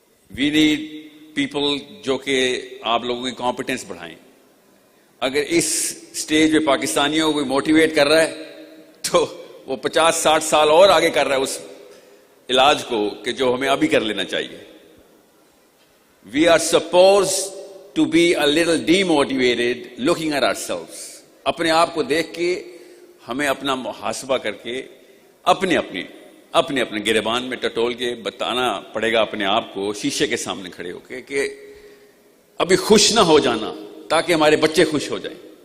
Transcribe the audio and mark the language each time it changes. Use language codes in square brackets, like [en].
[en] we need people [ur] جو کہ آپ لوگوں کی کمپیٹنس بڑھائیں. اگر اس سٹیج پہ پاکستانیوں کو موٹیویٹ کر رہا ہے تو وہ 50-60 سال اور آگے کر رہا ہے اس علاج کو کہ جو ہمیں ابھی کر لینا چاہیے. [en] We are supposed to be a little demotivated looking at ourselves. [ur] اپنے آپ کو دیکھ کے ہمیں اپنا محاسبہ کر کے اپنی اپنے اپنے گریبان میں ٹٹول کے بتانا پڑے گا اپنے آپ کو شیشے کے سامنے کھڑے ہو کے کہ ابھی خوش نہ ہو جانا تاکہ ہمارے بچے خوش ہو جائیں.